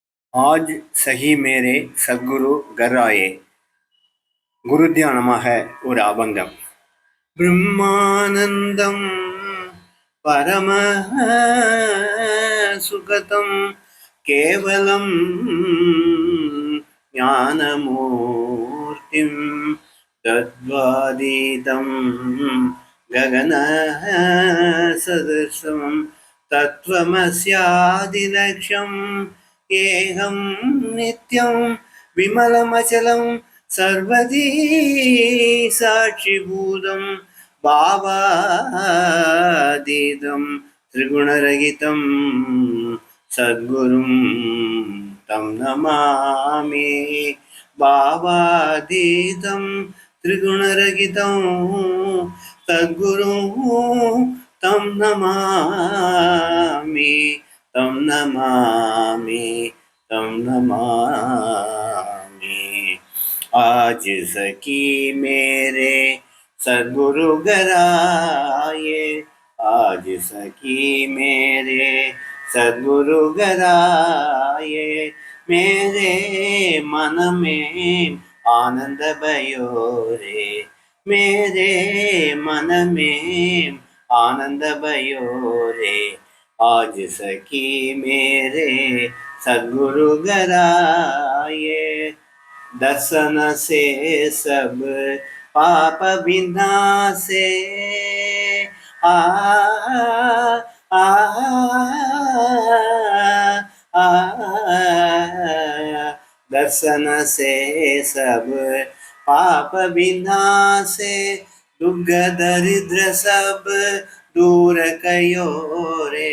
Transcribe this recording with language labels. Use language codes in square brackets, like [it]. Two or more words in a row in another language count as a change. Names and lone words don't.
[hi] आज सही मेरे सद्குரு घर आए [ta] குரு தியானமாக ஒரு அபங்கம். [sa] ब्रह्मानन्दं परम सुखदं केवलं ज्ञानमूर्तिं तत्त्वातीतं गगन सदृशं तत्त्वमस्यादिलक्ष्यं एकं नित्यं विमलमचलं सर्वदी साक्षिभूतं भावातीतं त्रिगुणरहितं सद्गुरुं तं नमामि भावातीतं त्रिगुणरहितं सद्गुरुं तं नमामि तं नमामि तं नमामि। [hi] आज सखी मेरे सद्गुरु घर आए, आज सखी मेरे सद्गुरु घर आए, मेरे मन में आनंद भयो रे, मेरे मन में आनंद भयो रे। आज सखी मेरे सद्गुरु घर आए, दर्शन से सब पाप विनाशे, आ आ आ दर्शन से सब पाप विनाशे, दुख दरिद्र सब दूर कयो रे।